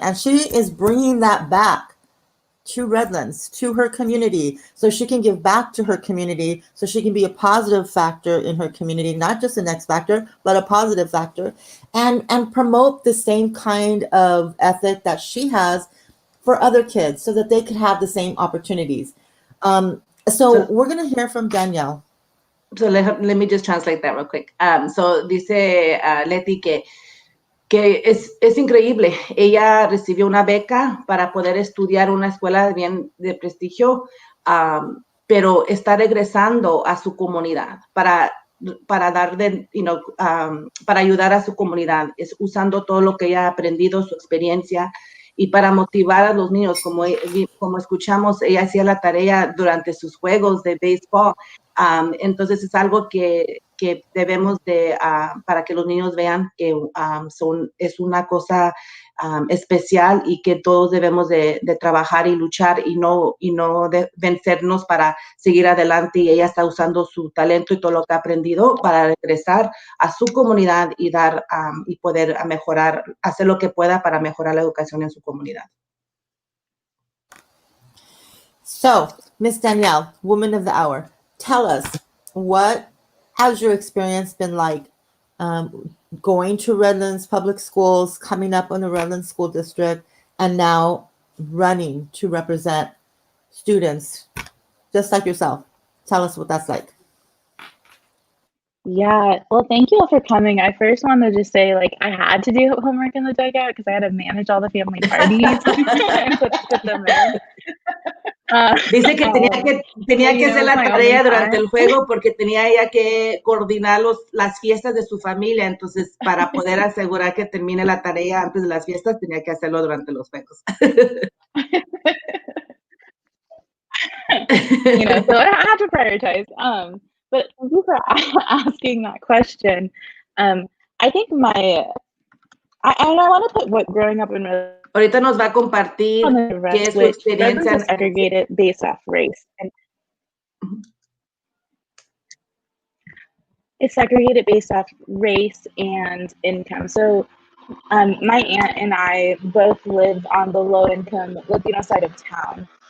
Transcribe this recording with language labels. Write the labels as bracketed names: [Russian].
[English] And she is bringing that back to Redlands, to her community, so she can give back to her community, so she can be a positive factor in her community, not just an X factor, but a positive factor, and promote the same kind of ethic that she has for other kids so that they could have the same opportunities. So we're going to hear from Danielle. So let me just translate that real quick. [Spanish] So dice Leti que es increíble. Ella recibió una beca para poder estudiar una escuela de prestigio, pero está regresando a su comunidad para dar para ayudar a su comunidad. Es usando todo lo que ella ha aprendido, su experiencia, y para motivar a los niños, como escuchamos, ella hacía la tarea durante sus juegos de béisbol. Entonces es algo que debemos de, para que los niños vean que es una cosa especial y que todos debemos de trabajar y luchar y no de vencernos para seguir adelante. Y ella está usando su talento y todo lo que ha aprendido para regresar a su comunidad y dar y poder mejorar, hacer lo que pueda para mejorar la educación en su comunidad. [English] So, Miss Danielle, Woman of the Hour, tell us, what has your experience been like going to Redlands Public Schools, coming up in the Redlands School District, and now running to represent students just like yourself? Tell us what that's like. Yeah, well, thank you all for coming. I first wanted to just say, I had to do homework in the dugout because I had to manage all the family parties and put them in. [Spanish] Dice que tenía que hacer la tarea durante el juego porque tenía ella que coordinar las fiestas de su familia, entonces para poder asegurar que termine la tarea antes de las fiestas tenía que hacerlo durante los juegos. [English] So I have to prioritize. But thank you for asking that question. I think I want to put what growing up in Redlands. [Spanish] Ahorita nos va a compartir qué es su experiencia. [English] Segregated based off race. It's segregated based off race and income. So my aunt and I both lived on the low-income Latino side of town.